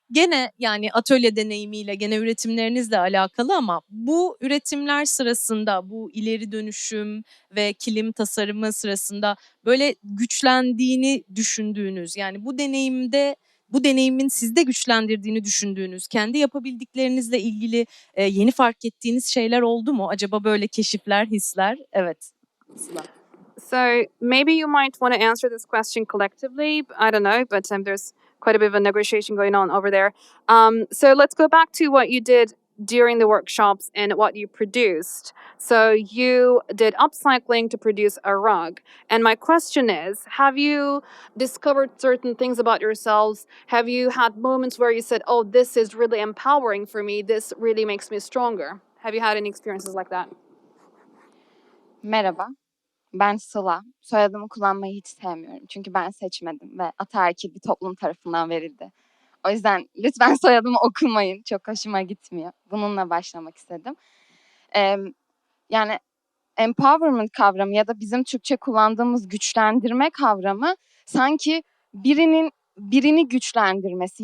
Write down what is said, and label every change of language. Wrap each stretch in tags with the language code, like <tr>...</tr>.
<tr>Gene yani atölye deneyimiyle, gene üretimlerinizle alakalı ama bu üretimler sırasında, bu ileri dönüşüm ve kilim tasarımı sırasında böyle güçlendiğini düşündüğünüz, yani bu deneyimin sizde güçlendirdiğini düşündüğünüz, kendi yapabildiklerinizle ilgili yeni fark ettiğiniz şeyler oldu mu? Acaba böyle keşifler, hisler? Evet. Sıla.</tr> <en>So maybe you might want to answer this question collectively. I don't know, but there's quite a bit of a negotiation going on over there. So let's go back to what you did during the workshops and what you produced. So you did upcycling to produce a rug. And my question is, have you discovered certain things about yourselves? Have you had moments where you said, oh, this is really empowering for me. This really makes me stronger. Have you had any experiences like that?</en> <tr>Merhaba, ben Sıla. Soyadımı kullanmayı hiç sevmiyorum. Çünkü ben seçmedim ve ataerkil bir toplum tarafından verildi. O yüzden lütfen soyadımı okumayın. Çok hoşuma gitmiyor. Bununla başlamak istedim. Yani empowerment kavramı ya da bizim Türkçe kullandığımız güçlendirme kavramı sanki birini güçlendirmesi.</tr>